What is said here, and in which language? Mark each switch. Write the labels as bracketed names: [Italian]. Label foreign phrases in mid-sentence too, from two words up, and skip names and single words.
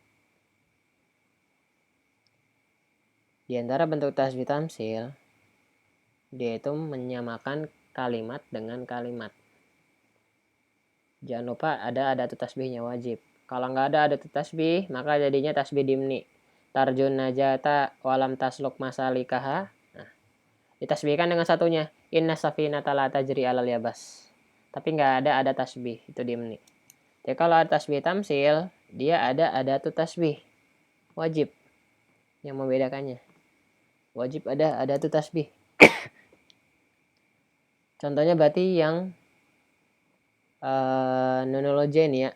[Indonesian] Di antara bentuk [Arabic] تشبيه تمثيل, [Indonesian] dia itu menyamakan kalimat dengan kalimat. Jangan lupa ada adat tasbihnya wajib. Kalau nggak ada [Arabic] أداة تشبيه, [Indonesian] maka jadinya [Arabic] تشبيه ضمني. ترجو النجاة ولم تسلك مسالكها. [Indonesian] Nah, ditasbihkan dengan satunya. [Arabic] إن السفينة لا تجري على اليبس. [Indonesian] Tapi nggak ada [Arabic] أداة تشبيه, [Indonesian] itu dimni. Jadi kalau ada [Arabic] تشبيه تمثيل, [Indonesian] dia ada [Arabic] أداة تشبيه [Indonesian] wajib. Yang membedakannya. Wajib ada [Arabic] أداة تشبيه. [Indonesian] Contohnya berarti yang nunologen ya.